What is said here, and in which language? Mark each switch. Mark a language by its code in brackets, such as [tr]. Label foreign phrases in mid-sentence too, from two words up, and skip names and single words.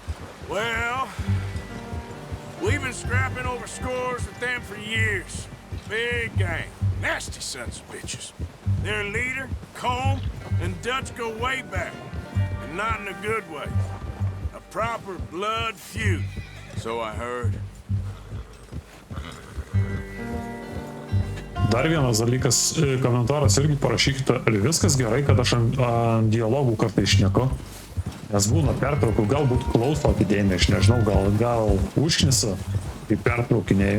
[en] Well, we've been scrapping over scores with them for years. Big gang. Nasty sons of bitches. Their leader, Combe, and Dutch go way back. And not in a good way. A proper blood feud. So I heard. [lt] Dar vienas dalykas, komentaras irgi parašykite, ar viskas gerai, kad aš ant dialogų kartai šneku. Nes būna pertraukų, galbūt klauso atidėjimai, aš nežinau, gal užknisa, kai pertraukinėjai.